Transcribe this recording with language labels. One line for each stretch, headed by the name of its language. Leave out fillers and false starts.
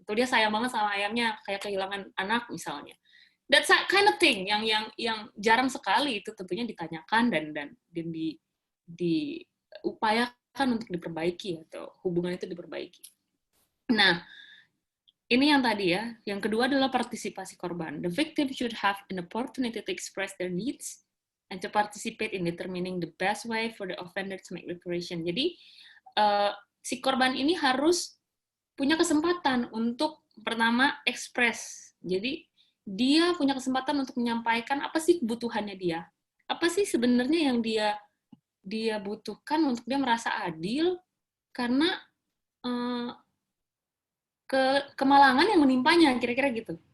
Indonesian: Itu dia sayang banget sama ayamnya, kayak kehilangan anak misalnya.
English: That kind of thing
Indonesian: yang jarang sekali itu tentunya ditanyakan dan diupayakan untuk diperbaiki atau hubungan itu diperbaiki. Nah, ini yang tadi ya. Yang kedua adalah partisipasi korban.
English: The victim should have an opportunity to express their needs and to participate in determining the best way for the offender to make reparation.
Indonesian: Jadi, si korban ini harus punya kesempatan untuk pertama ekspres. Jadi, dia punya kesempatan untuk menyampaikan apa sih kebutuhannya dia. Apa sih sebenarnya yang dia butuhkan untuk dia merasa adil, karena kemalangan yang menimpanya, kira-kira gitu.